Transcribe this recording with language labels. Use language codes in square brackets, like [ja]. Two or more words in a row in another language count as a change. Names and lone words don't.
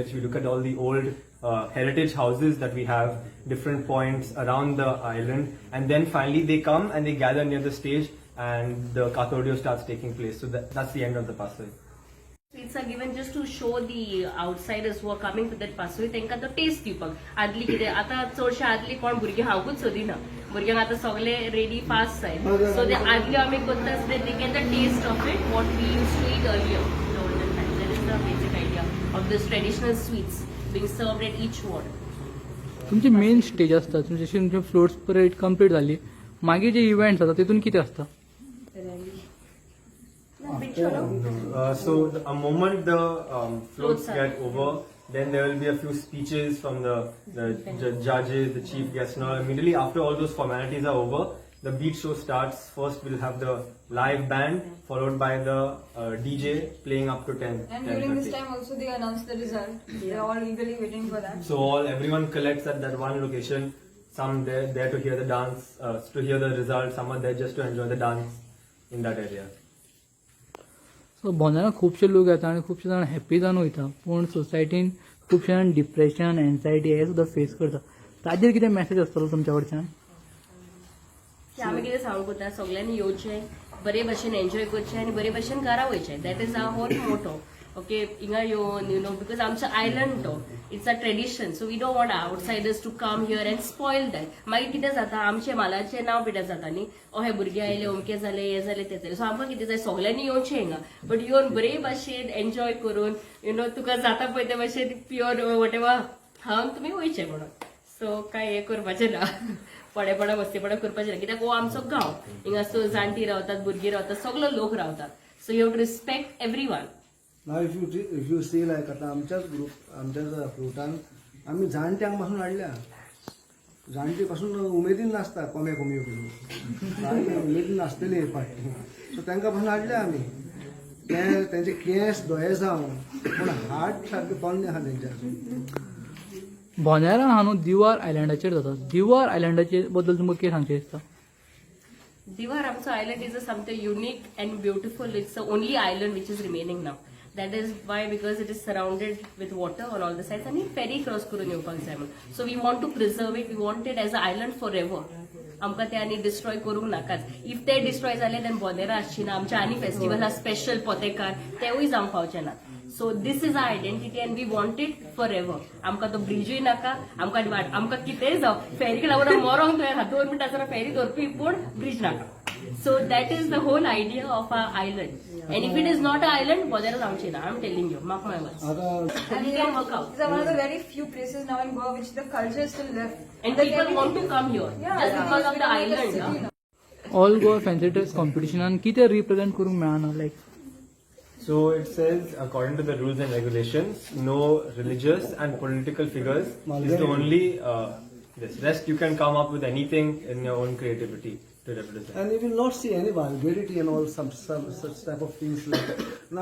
[en] We look at all the old heritage houses that we have, different points around the island, and then finally they come and they gather near the stage and the Kathodio starts taking place. So that's the end of the Pasoi. Sweets are given just to show the outsiders who are coming to that pasui [kok] तांकां तो टेस्ट दिवपाक. आदली कितें आतां चडशे आदली कोण भुरगीं खावंकूच सोदिना, भुरग्यांक आतां सगळे रेडी फास्ट जाय. [en] सो [kok] ते आदली आमी करता [en] so they get the taste of it what we use to eat earlier in olden time. that is the basic idea of this traditional sweets being served at each ward. [kok] तुमची [en] main stage [kok] आसता, तुमची [en] floats parade complete [kok] जाली, मागीर जे इव्हेंट्स जाता तितून कितें आसता? [en] So a moment the floats get over, then there will be a few speeches from the judges, the chief guests, and all. Immediately after all those formalities are over, the beat show starts. First we'll have the live band, followed by the DJ playing up to 10. And during this time also they announce the result. They're all eagerly waiting for that. So everyone collects at that one location. Some there to hear the dance, to hear the result. Some are there just to enjoy the dance in that area. [kok] सो बोंदेरा खुबशे लोक येता आनी खुबशे जाण हॅप्पी जावन वयता, पूण सोसायटीन खुबशे जाण [en] depression, anxiety [kok] हे सुद्दां फेस करता. ताजेर कितें मेसेज आसतलो तुमच्या कडच्यान? आमी कितें सांगूंक कोता सगळ्यांनी येवचें, बरे भशेन एन्जॉय करचें आनी बरे भशेन घरा वयचें. [en] that is our whole motto. Okay, [kok] हिंगा येवन [en] बिकॉज [kok] आमचो आयलंड तो [en] it's a tradition, so we don't want outsiders to come here and spoil that. [kok] मागीर कितें जाता, आमचे मालाचें नांव पिड्यार जाता न्ही, हे भुरगे आयले, अमकें जालें, हें जालें, तें जालें. सो आमकां कितें जाय, सगळ्यांनी येवचें हिंगा, बट येवन बरे भशेन एन्जॉय करून तुका जाता पळय ते भशेन [en] pure whatever [kok] खावन तुमी वयचें म्हणून. सो कांय हें करपाचें ना, पडेपणा मस्तीपणा करपाचें ना, कित्याक हो आमचो गांव. हिंगा जाणटी रावतात, भुरगीं रावतात, सगळो लोक रावतात. [en] so you have to respect every one. Now if you see like [kok] आता आमच्याच फ्रुटान आमी जाणट्यांक पासून हाडल्या, जाणटी पासून उमेदीन नासता, कोमे करून जाणटी उमेदीन नासतली फाटी, सो तांकां पासून हाडल्या आमी. तेंचे केंस दोळे जावन पूण हार्ट सारके पोन्ने आहा तेंचे. बोनेरा हा न्हू दिवार आयलँडाचेर जाता. दिवार आयलँडाचे बद्दल तुमकां कितें सांगचें दिसता? [en] Diwar, आमचो island is something unique and beautiful. It's the only island which is remaining now. That is why, because it is surrounded with water on all the sides, and ferry cross [kok] करून येवपाक जाय म्हणून. [en] So we want to preserve it. We want it as an island forever. [kok] आमकां ते आनी डिस्ट्रॉय करूंक नाकाच. इफ ते डिस्ट्रॉय जाले देन बोनेरा आसची ना. आमचे आनी फेस्टिवल हा स्पेशल पोतेकार, तेवूय जावंक पावचे ना. [en] so this is our identity and we want it for ever. [kok] आमकां तो ब्रिजूय नाका, आमकां कितेंय जावं, फेरीक लागून मरोंक तुवें 2 मिनटां फेरी धरपी, पूण ब्रिज नाका. [en] So that is the whole idea of our island. And if it is not an island, Bodera [kok] जावची ना. [en] I'm telling you, mark my words. And you can work out. These are one of the very few places now in Goa which the culture is still left. And people want to come here just because of the island. No? All Goa fancy dress [kok] कॉम्पिटिशनान कितें रिप्रेझेंट करूंक मेळना? [en] लायक So it says, according to the rules and regulations, no religious and political figures is the only this. Rest you can come up with anything in your own creativity. to represent. And you will not see any vulgarity and all some such type of things like now.